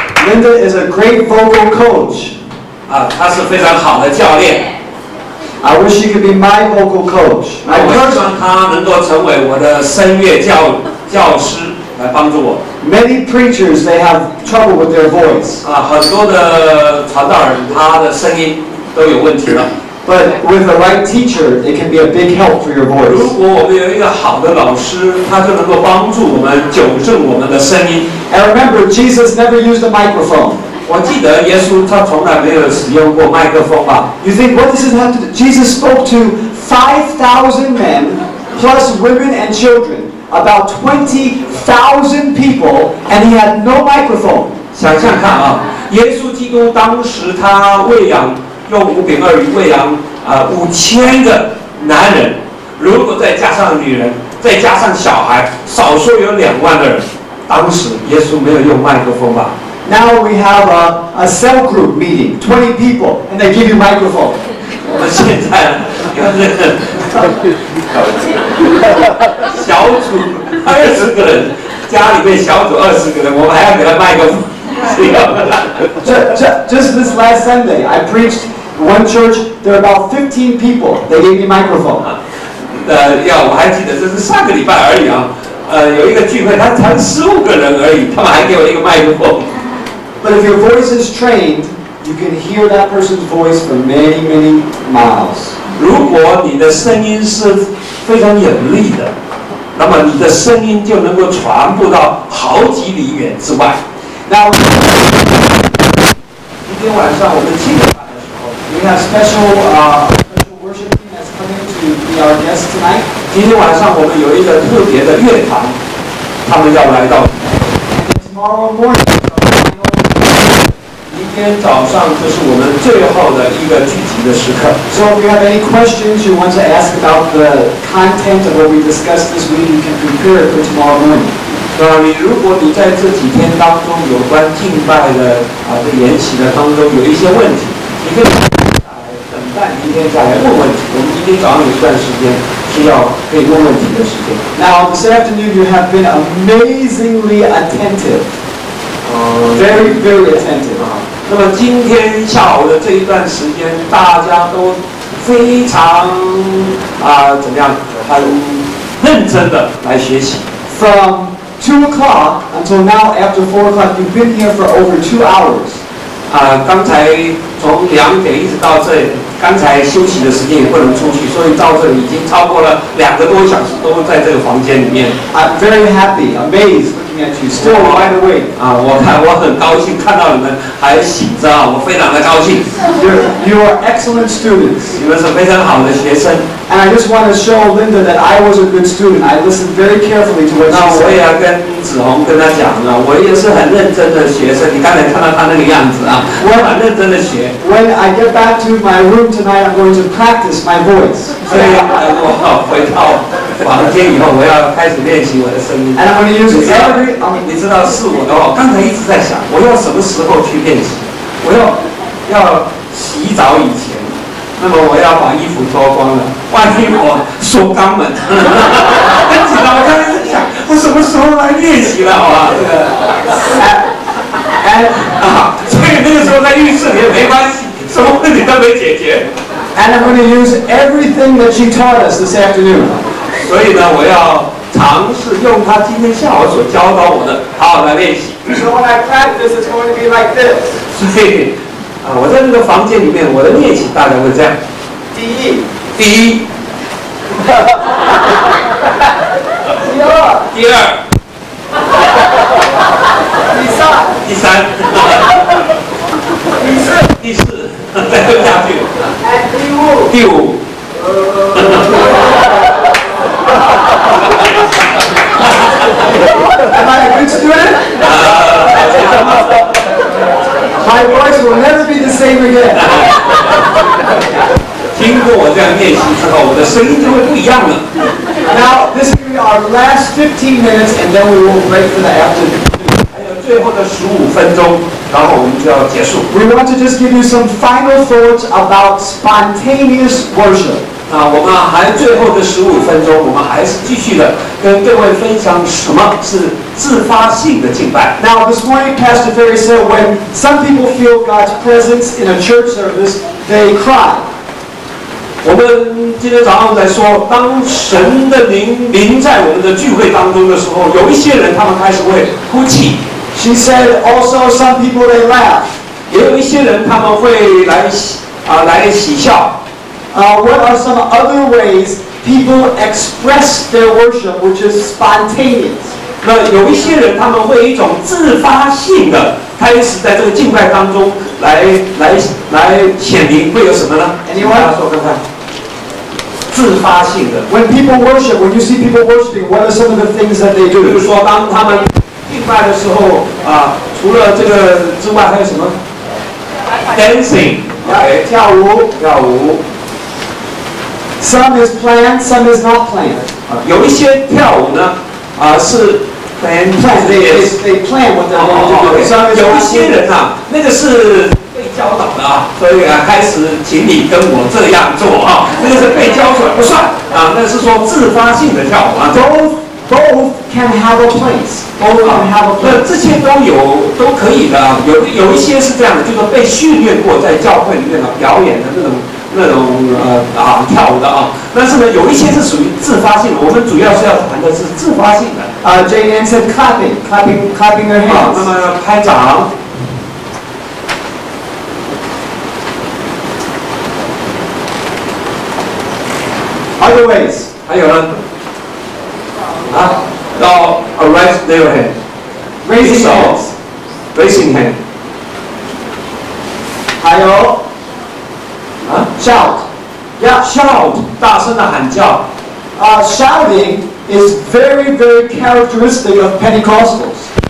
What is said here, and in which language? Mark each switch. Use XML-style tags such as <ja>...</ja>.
<en>Linda is a great vocal coach.</en> <zh>她是非常好的教练。</zh> <en>I wish she could be my vocal coach.</en> <zh>我希望她能够成为我的声乐教师，来帮助我。</zh> <en>Many preachers they have trouble with their voice.</en> <zh>很多的传道人他的声音都有问题了。</zh> <en>But with the right teacher, it can be a big help for your voice.</en> <zh>如果我们有一个好的老师，他就能够帮助我们纠正我们的声音。</zh> <en>And remember, Jesus never used a microphone.</en> <zh>我记得耶稣他从来没有使用过麦克风吧</zh> <en>You think what does it have to do? Jesus spoke to 5,000 men plus women and children, about 20,000 people, and he had no microphone.</en> <zh>想象看啊，耶稣基督当时他用5饼2鱼喂养5000个男人，如果再加上女人，再加上小孩，少说有2万个人。当时耶稣没有用麦克风吧</zh> <en>Now we have a cell group meeting, 20 people, and they give you microphone.</en> <zh>我们现在有这个小组20个人，家里面小组20个人，我们还要给他麦克风。</zh> <en>Just this last Sunday, I preached one church. There are about 15 people. They gave me a microphone.</en> <zh>我还记得这是上个礼拜而已啊。有一个聚会，他才15个人而已，他们还给我一个麦克风。 But if your voice is trained, you can hear that person's voice for many, many miles. 如果你的声音是非常有力的，那么你的声音就能够传播到好几里远之外。</zh> <en>Now,</en> <zh>今天晚上我们7点半的时候</zh> <en>we have special worship team that's coming to be our guests tonight.</en> <zh>今天晚上我们有一个特别的乐团，他们要来到。</zh> <en>And tomorrow morning,</en> <zh>明天早上就是我们最后的一个聚集的时刻。</zh> <en>So if you have any questions you want to ask about the content of what we discussed this week, you can prepare it for tomorrow morning.</en> <zh>如果你在这几天当中有关敬拜的这研习的当中有一些问题，你可以等待明天再来问问题。我们今天早上有一段时间是要可以问问题的时间。</zh> <en>Now this afternoon you have been amazingly attentive. Very, very attentive.</en> <zh>那么今天下午的这一段时间，大家都非常怎么样，很认真的来学习。</zh> <en>From 2 o'clock until now, after 4 o'clock, you've been here for over 2 hours.</en> <zh>刚才从2点一直到这里，刚才休息的时间也不能出去，所以到这里已经超过了2个多小时，都在这个房间里面。</zh> <en>I'm very happy, amazed looking at you, still wide awake.</en> <zh>我很高兴看到你们还醒着我非常的高兴。</zh> <en>You are excellent students.</en> <zh>你们是非常好的学生。</zh> <en>And I just want to show Linda that I was a good student. I listened very carefully to what she said.</en> <zh>那我也要跟子红跟他讲了，我也是很认真的学生。你刚才看到他那个样子我很认真的学。</zh> <en>When I get back to my room tonight, I'm going to practice my voice.</en> <zh>所以我回到房间以后，我要开始练习我的声音。</zh> <en>And I'm going to use every.</en> <zh>你知道是我的话，刚才一直在想，我要什么时候去练习？我要洗澡以前。那么我要把衣服脱光了，万一我缩肛门，很紧张。我刚才在想，我什么时候来练习了？好吧，这个，所以那个时候在浴室里也没关系，什么问题都没解决。</zh> <en>And I'm going to use everything that she taught us this afternoon.</en> <zh>所以呢，我要尝试用她今天下午所教导我的，好好来练习。</zh> <en>So when I practice, it's going to be like this.</en> <zh>所以。我在那个房间里面，我的练习大概会这样。第一，第二，第三，第四，再跟下去。第五。</zh> <en>Am I a good student? My voice will never be the same again.</en> <zh>经过我这样练习之后，我的声音就会不一样了。</zh> <en>Now, this will be our last 15 minutes, and then we will break for the afternoon.</en> <zh>还有最后的15分钟，然后我们就要结束。</zh> <en>We want to just give you some final thoughts about spontaneous worship.</en> <zh>我们还最后的15分钟，我们还是继续的跟各位分享什么是自发性的敬拜。</zh> <en>Now, this morning, Pastor Ferry said when some people feel God's presence in a church service, they cry.</en> <zh>我们今天早上在说，当神的灵在我们的聚会当中的时候，有一些人他们开始会哭泣。</zh> <en>She said also some people they laugh.</en> <zh>也有一些人他们会来喜笑。</zh> <en>What are some other ways people express their worship, which is spontaneous?</en> <zh>那有一些人他们会一种自发性的开始在这个敬拜当中来显灵，会有什么呢？大家说看看。自发性的。</zh> <en>When people worship, when you see people worshiping, what are some of the things that they do?</en> <zh>比如说，当他们敬拜的时候除了这个之外，还有什么 ？Dancing，跳舞。</zh> <en>Some is planned, some is not planned.</en> <zh>有一些跳舞呢，是</zh> <en>they plan what they're going to do.</en> <zh>有一些人那个是被教导的所以开始请你跟我这样做那个是被教出来不算那是说自发性的跳舞</zh> <en>both can have a place. Both can have a</en> <zh>那</zh> <en>place.</en> <zh>这些都可以的啊。有一些是这样的，就是被训练过，在教会里面表演的那种跳舞的啊。但是呢，有一些是属于自发性的。我们主要是要谈的是自发性的。</zh> <en>Jane Ann said clapping their</en> <zh>啊，那</zh> <en>hands.</en> <zh>么拍掌。</zh> <en>Other ways.</en> <zh>还有呢，要</zh> <en>raise their hand， Raising</en> <zh>手</zh> <en>hands. ，raising hand。</en> <zh>还有 shout. shout， 大声的喊叫。</zh> <en>Shouting is very, very characteristic of Pentecostals.</en>